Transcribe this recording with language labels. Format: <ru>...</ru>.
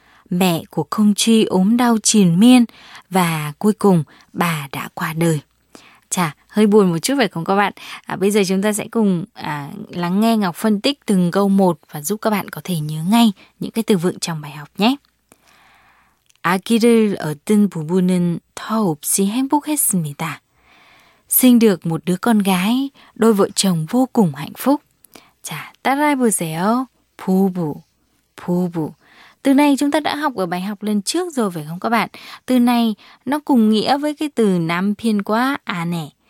<vi>Mẹ của Không Chi ốm đau triền miên và cuối cùng bà đã qua đời. Chà, hơi buồn một chút phải không các bạn? Bây giờ chúng ta sẽ cùng lắng nghe Ngọc phân tích từng câu một và giúp các bạn có thể nhớ ngay những cái từ vựng trong bài học nhé.</vi> <ko>아기를 얻은 부부는 더 없이 행복했습니다.</ko> <vi>Sinh được một đứa con gái, đôi vợ chồng vô cùng hạnh phúc.</vi> <ko>Chà, 따라해보세요. 부부, 부부.</ko> <vi>Từ này chúng ta đã học ở bài học lần trước rồi phải không các bạn? Từ này nó cùng nghĩa với cái từ nam phiên quá à nè.</vi>